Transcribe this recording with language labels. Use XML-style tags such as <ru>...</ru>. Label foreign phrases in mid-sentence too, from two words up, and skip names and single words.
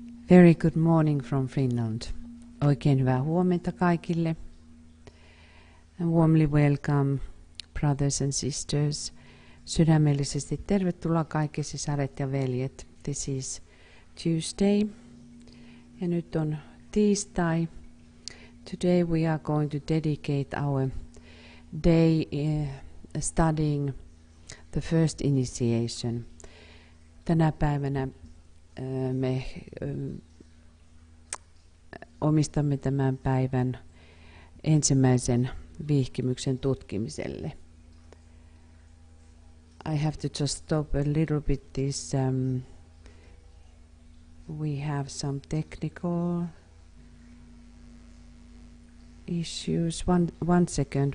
<en>Very good morning from Finland.</en> <fi>Oikein hyvää huomenta kaikille.</fi> <en>And warmly welcome, brothers and sisters.</en> <fi>Sydämellisesti tervetuloa kaikki sisaret ja veljet.</fi> <en>This is Tuesday.</en> <fi>Ja nyt on tiistai.</fi> <en>Today we are going to dedicate our day studying the first initiation.</en> <fi>Tänä päivänä me omistamme tämän päivän ensimmäisen vihkimyksen tutkimiselle.</fi> <en>I have to just stop a little bit this. We have some technical issues. One second.</en>